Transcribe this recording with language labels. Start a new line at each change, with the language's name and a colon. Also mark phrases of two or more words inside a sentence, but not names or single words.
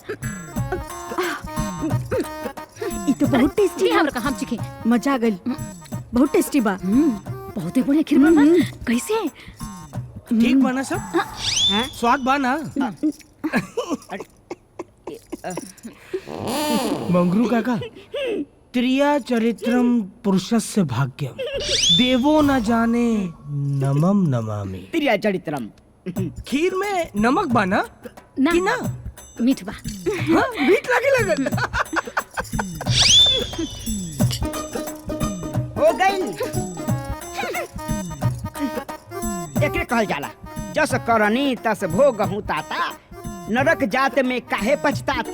Bhojpuri: ई तो बहुत टेस्टी है। हमरा का हम चिखे। मजा आ गई। बहुत टेस्टी बा। बहुते बढ़िया खीर बा। कैसे? ठीक बना सब? स्वाद बना। मंगरू काका,
Sanskrit: त्रिया चरित्रम पुरुषस्य भाग्यम देवो न जाने नमम नमामि। त्रिया चरित्रम।
Bhojpuri: खीर में नमक बना ना, कि ना? मीठ बा। हाँ, मीठ लगे लगल। हो गई। एकरे कहल जाला,
Awadhi: जस करनी तस भोगहूँ ताता, नरक जात में काहे पछताता।